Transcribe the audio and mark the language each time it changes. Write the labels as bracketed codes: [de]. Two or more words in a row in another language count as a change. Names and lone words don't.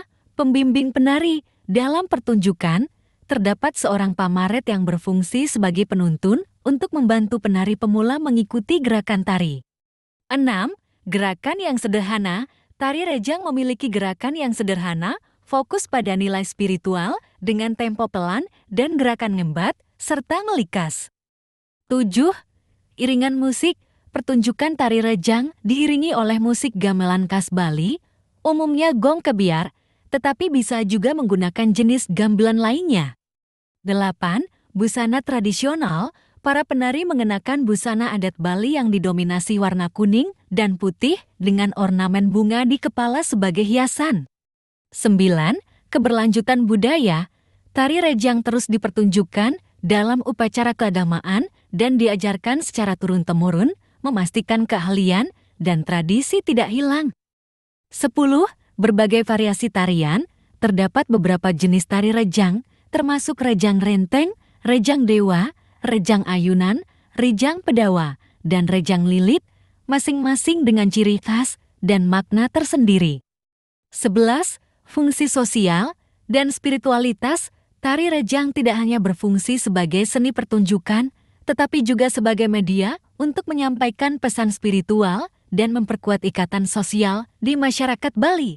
[id] Pembimbing penari, dalam pertunjukan, terdapat seorang pamaret yang berfungsi sebagai penuntun untuk membantu penari pemula mengikuti gerakan tari. 6. Gerakan yang sederhana, Tari rejang memiliki gerakan yang sederhana, fokus pada nilai spiritual, dengan tempo pelan dan gerakan ngembat, serta melikas. 7. Iringan musik. Pertunjukan tari rejang diiringi oleh musik gamelan khas Bali, umumnya gong kebiar, tetapi bisa juga menggunakan jenis gamelan lainnya. 8. Busana tradisional. Para penari mengenakan busana adat Bali yang didominasi warna kuning dan putih dengan ornamen bunga di kepala sebagai hiasan. 9. Keberlanjutan budaya. Tari rejang terus dipertunjukkan dalam upacara keagamaan dan diajarkan secara turun-temurun, memastikan keahlian dan tradisi tidak hilang. 10. Berbagai variasi tarian. Terdapat beberapa jenis tari rejang, termasuk rejang renteng, rejang dewa, rejang ayunan, rejang pedawa, dan rejang lilit, masing-masing dengan ciri khas dan makna tersendiri. 11. Fungsi sosial dan spiritualitas. Tari rejang tidak hanya berfungsi sebagai seni pertunjukan, tetapi juga sebagai media untuk menyampaikan pesan spiritual dan memperkuat ikatan sosial di masyarakat Bali.